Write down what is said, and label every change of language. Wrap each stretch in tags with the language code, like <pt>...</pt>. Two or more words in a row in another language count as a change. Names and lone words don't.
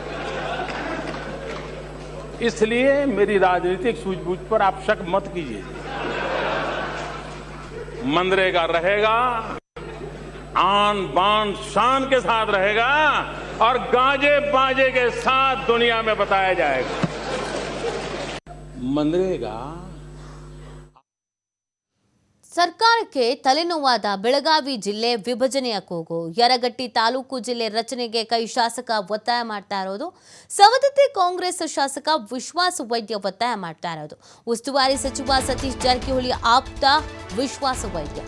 <hi>इसलिए मेरी राजनीतिक सूझबूझ पर आप शक मत कीजिए। मनरेगा रहेगा, आन बान शान के साथ रहेगा और गाजे बाजे के साथ दुनिया में बताया जाएगा। मनरेगा</hi> <kn>ಸರ್ಕಾರಕ್ಕೆ ತಲೆನೋವಾದ ಬೆಳಗಾವಿ ಜಿಲ್ಲೆ ವಿಭಜನೆಯ ಕೂಗು. ಯರಗಟ್ಟಿ ತಾಲೂಕು ಜಿಲ್ಲೆ ರಚನೆಗೆ ಕೈ ಶಾಸಕ ಒತ್ತಾಯ ಮಾಡ್ತಾ ಇರೋದು. ಸವದತ್ತಿ ಕಾಂಗ್ರೆಸ್ ಶಾಸಕ ವಿಶ್ವಾಸ ವೈದ್ಯ ಒತ್ತಾಯ ಮಾಡ್ತಾ ಇರೋದು. ಉಸ್ತುವಾರಿ ಸಚಿವ ಸತೀಶ್ ಜಾರಕಿಹೊಳಿ ಆಪ್ತ ವಿಶ್ವಾಸ ವೈದ್ಯ.</kn>